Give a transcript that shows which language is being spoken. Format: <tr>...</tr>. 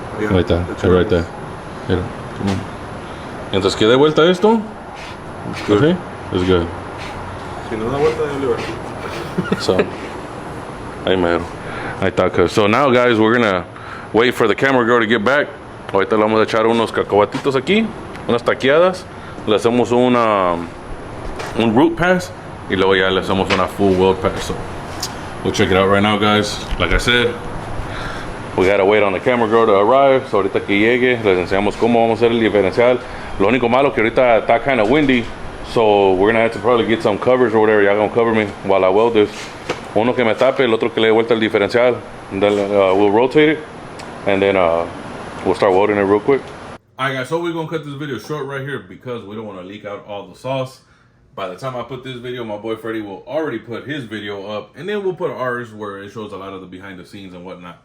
<en>Right there, right there.</en> <es>Mira,</es> <en>come on.</en> <es>Mientras que dé vuelta esto,</es> <en>okay, it's good.</en> <es>Si no da vuelta, ya libertad. So, ahí mero. Ahí está, cuz.</es> <en>So now, guys, we're gonna wait for the camera girl to get back.</en> <es>Ahorita le vamos a echar unos cacahuatitos aquí, unas taqueadas. Le hacemos un root pass y luego ya le hacemos una full weld pass.</es> <en>So we'll check it out right now, guys. Like I said, we gotta wait on the camera girl to arrive. So</en> <es>ahorita que llegue, les enseñamos cómo vamos a hacer el diferencial. Lo único malo que ahorita está</es> <en>kind of windy, so we're gonna have to probably get some covers or whatever. Y'all gonna cover me while I weld this.</en> <es>Uno que me tape, el otro que le dé vuelta el diferencial.</es> <en>And then we'll rotate it, and then we'll start welding it real quick. Alright guys, so we're gonna cut this video short right here because we don't want to leak out all the sauce. By the time I put this video, my boy Freddy will already put his video up, and then we'll put ours where it shows a lot of the behind the scenes and whatnot.</en>